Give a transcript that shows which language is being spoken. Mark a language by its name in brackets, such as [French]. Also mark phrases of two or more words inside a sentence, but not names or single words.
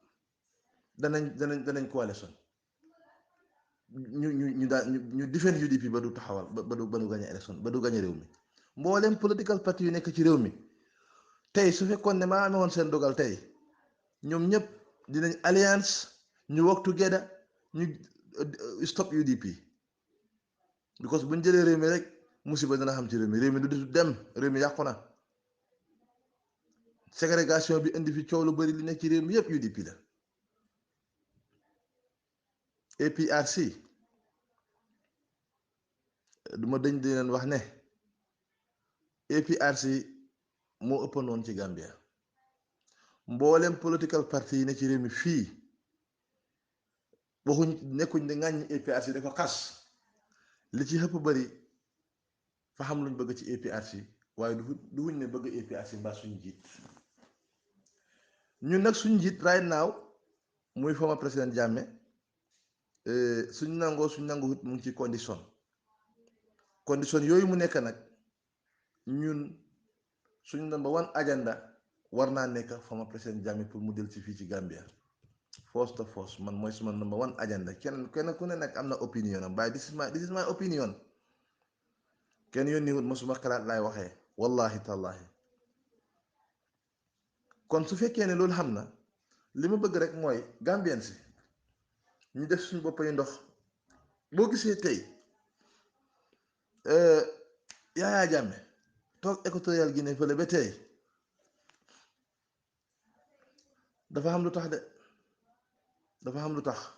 [Wolof] danañ coalition ñu defend UDP ba du taxawal ba du gañe élection ba du gañe réew mi mbooleem [English] political party [Wolof] yu nekk ci réew mi tey su fekkoon ne maa amee woon seen dogal tey ñoom ñëpp dinañ alliance ñu [English] work together [Wolof] ñu stop UDP because buñ jëlee réew mi rek musiba dina xam ci réew mi du dem réew mi yàqu na ségrégation bi indi fi coow lu bari li nekk ci réew mi yëpp UDP la APRC duma dañ di leen wax ne APRC moo ëpp noonu ci Gambia mboolem [English] political party [Wolof] yi ne ci réew mi fii waxuñ nekkuñ di ŋàññi APRC da ko xas li ci ëpp bari fa xam luñ bëgg ci APRC waaye du wuñ ne bëgg APRC mbaa suñ njiit ñun nag suñ njiit [English] right now [Wolof] muy former président Jammeh suñ nangu mu ngi ci condition yooyu mu nekk nag ñun suñ [English] number one agenda [Wolof] war naa nekk former président Jammeh pour mu del ci fii ci Gambia [English] force to force [Wolof] man mooy suma [English] number one agenda. [Wolof] kenn ku ne nag am na opinion am, waaye [English] this is my opinion. [Wolof] kenn yónni wut ma suma xalaat laay waxee [Arabic] والله تالله. [Wolof] kon su fekkee ne loolu xam na, li ma bëgg rek mooy Gambien si ñu def suñu bopp yi ndox. boo gisee tey Yaya Jammeh toog Equatorial Guinée fële ba tey dafa xam lu tax de, dafa xam lu tax.